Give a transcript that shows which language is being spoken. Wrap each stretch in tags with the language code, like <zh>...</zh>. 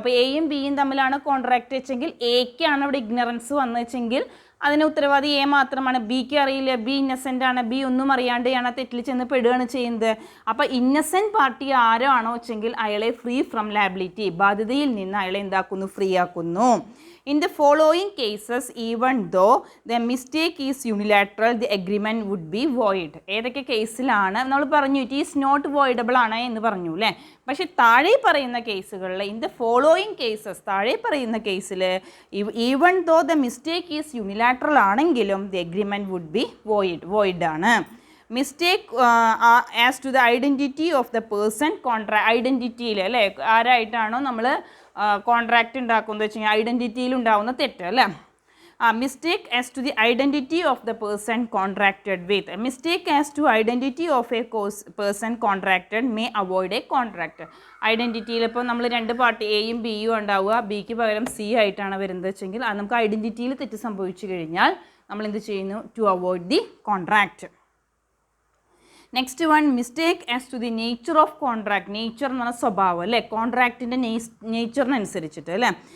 <ml>അപ്പോൾ എയും ബിയും തമ്മിലാണ് കോൺട്രാക്റ്റ് വെച്ചെങ്കിൽ എക്കാണ് അവിടെ ഇഗ്നറൻസ് വന്നു വെച്ചെങ്കിൽ അതിന് ഉത്തരവാദി എ മാത്രമാണ്, ബിക്ക് അറിയില്ല, ബി ഇന്നസെൻ്റ് ആണ്, ബി ഒന്നും അറിയാണ്ടെയാണ് തെറ്റിൽ ചെന്ന് പെടുകയാണ് ചെയ്യുന്നത്. അപ്പോൾ ഇന്നസെൻറ്റ് പാർട്ടി ആരോ ആണോ വെച്ചെങ്കിൽ അയാളെ</ml> <en>free from liability,</en> <ml>ബാധ്യതയിൽ നിന്ന് അയാളെ എന്താക്കുന്നു, ഫ്രീ ആക്കുന്നു.</ml> <en>In the following cases, even though the mistake is unilateral, the agreement would be void.</en> <ml>ഏതൊക്കെ കേസിലാണ് നമ്മൾ പറഞ്ഞു</ml> <en>it is not voidable</en> <ml>ആണ് എന്ന് പറഞ്ഞു അല്ലേ. പക്ഷേ താഴെ പറയുന്ന കേസുകളിൽ</ml> <en>in the following cases,</en> <ml>താഴെ പറയുന്ന കേസിൽ</ml> <en>even though the mistake is unilateral</en> <ml>ആണെങ്കിലും</ml> <en>The agreement would be void ആണ്. Mistake as to the identity of the person,</en> <ml>ഐഡൻറ്റിറ്റിയിൽ അല്ലേ, ആരായിട്ടാണോ നമ്മൾ കോൺട്രാക്റ്റ് ഉണ്ടാക്കുന്നത് വെച്ച് കഴിഞ്ഞാൽ ഐഡൻറ്റിറ്റിയിൽ ഉണ്ടാവുന്ന തെറ്റ് അല്ലേ,</ml> <en>mistake as to the identity of the person contracted with. A mistake as to identity of a person contracted may avoid a contract.</en> <ml>ഐഡൻറ്റിറ്റിയിൽ ഇപ്പോൾ നമ്മൾ രണ്ട് പാർട്ടി എയും ബിയും ഉണ്ടാവുക, ബിക്ക് പകരം സി ആയിട്ടാണ് വരുന്നത് വെച്ചെങ്കിൽ അത് നമുക്ക് ഐഡൻറ്റിറ്റിയിൽ തെറ്റ് സംഭവിച്ചു കഴിഞ്ഞാൽ നമ്മൾ എന്ത് ചെയ്യുന്നു?</ml> <en>To avoid the contract. Next one, mistake as to the nature of contract.</en> <ml>Nature എന്ന് പറഞ്ഞാൽ സ്വഭാവം അല്ലേ, കോൺട്രാക്റ്റിൻ്റെ നേച്ചറിനനുസരിച്ചിട്ട് അല്ലേ.</ml>